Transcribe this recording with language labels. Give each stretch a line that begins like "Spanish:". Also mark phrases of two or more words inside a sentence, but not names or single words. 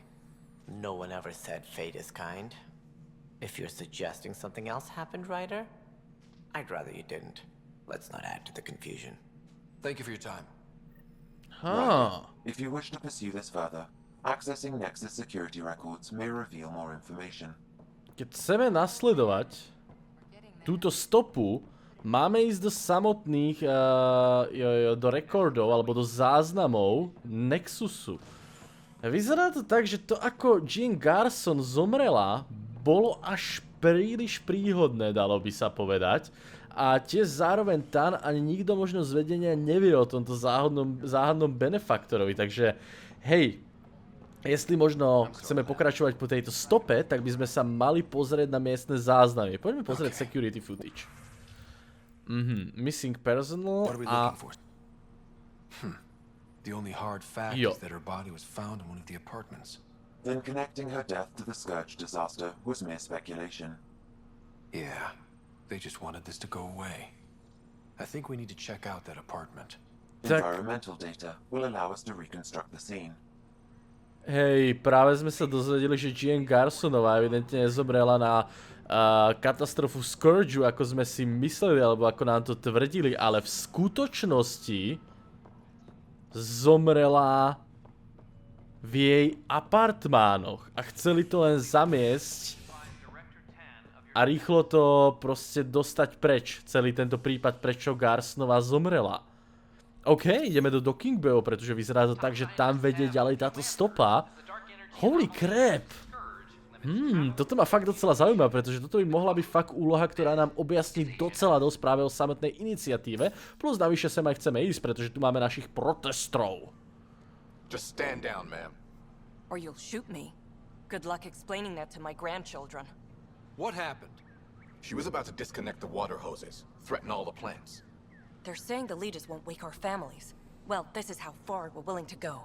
English: No one ever said fate is kind. If you're suggesting something else happened, Ryder, I'd rather you didn't. Let's not add to the confusion. Thank you for your time. Right. If you wish to pursue this further, accessing Nexus security records may reveal more information.
Slovak: Keď chceme nasledovať túto stopu, máme ísť do samotných, do rekordov, alebo do záznamov Nexusu. Vyzerá to tak, že to ako Jean Garson zomrela, bolo až príliš príhodné, dalo by sa povedať. A tiež zároveň Tan ani nikto možno z vedenia nevie o tomto záhadnom benefaktorovi, takže hej, jestli možno chceme pokračovať po tejto stope, tak by sme sa mali pozrieť na miestne záznamy. Poďme pozrieť
English: security footage. Missing personal a... The only hard fact is that her body was found in one of the apartments. Then connecting her death to the Scourge disaster was mere speculation. Yeah, they just wanted this to go away. I think we need to check out that apartment. Environmental data will allow us to reconstruct the scene.
Slovak: Hej, práve sme sa dozvedeli, že Jean Garsonová evidentne nezomrela na katastrofu Scourgeu, ako sme si mysleli, alebo ako nám to tvrdili, ale v skutočnosti zomrela v jej apartmánoch a chceli to len zamiesť a rýchlo to proste dostať preč, celý tento prípad, prečo Garsonová zomrela. OK, ideme do Docking Bayho, pretože vyzerá to tak, že tam vedie ďalej táto stopa.
English: Holy crap!
Slovak: Toto ma fakt docela zaujíma, pretože toto by mohla byť fakt úloha, ktorá nám objasní docela dosť práve o samotnej iniciatíve. Plus navyše sem aj chceme ísť, pretože tu máme našich protestrov.
English: Just stand down, ma'am. Or you'll shoot me. Good luck explaining that to my grandchildren. What happened? She was about to disconnect the water hoses, threaten all the plants. They're saying the leaders won't wake our families. Well, this is how far we're willing to go.